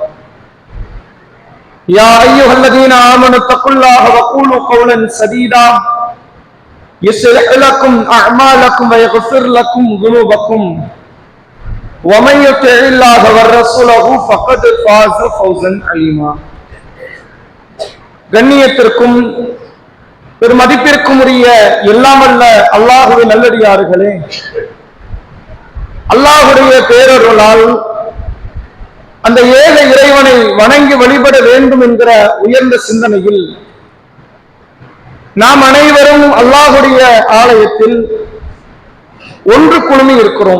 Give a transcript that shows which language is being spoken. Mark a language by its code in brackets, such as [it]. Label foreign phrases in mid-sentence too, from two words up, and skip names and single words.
[ar] يا أيها الذين آمنوا اتقوا الله وقولوا قولا سديدا يصلح لكم أعمالكم ويغفر لكم ذنوبكم ومن يطع الله ورسوله فقد فاز فوزا عظيما. [ta] கண்ணியத்திற்கும் பெருமதிப்பிற்கும் உரிய எல்லாமல்ல அல்லாஹ்வின் நல்லடியார்களே, அல்லாஹ்வுடைய பேரருளால் அந்த ஏக இறைவனை வணங்கி வழிபட வேண்டும் என்கிற உயர்ந்த சிந்தனையில் நாம் அனைவரும் அல்லாஹ்வுடைய ஆலயத்தில் ஒன்று குழுமி இருக்கிறோம்.